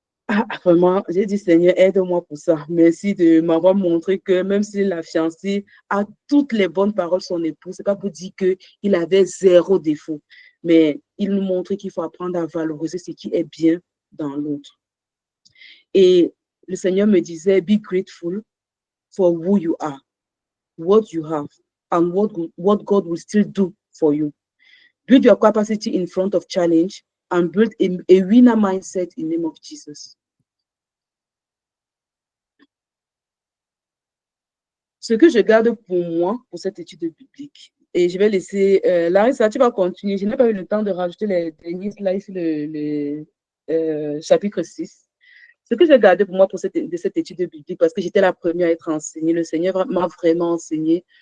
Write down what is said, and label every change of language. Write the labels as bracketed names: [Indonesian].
[French] Ah, vraiment, j'ai dit, Seigneur, aide-moi pour ça. Merci de m'avoir montré que même si la fiancée a toutes les bonnes paroles de son époux, ce n'est pas pour dire qu'il avait zéro défaut, mais il nous montre qu'il faut apprendre à valoriser ce qui est bien dans l'autre. Et le Seigneur me disait, [English] be grateful for who you are, what you have, and what God will still do for you. Build your capacity in front of challenge and build a winner mindset in the name of Jesus. [French] Ce que je garde pour moi, pour cette étude biblique, et je vais laisser, Larissa, tu vas continuer. Je n'ai pas eu le temps de rajouter les derniers slides sur le chapitre 6. Ce que j'ai gardé pour moi de cette étude biblique, parce que j'étais la première à être enseignée, le Seigneur m'a vraiment enseigné.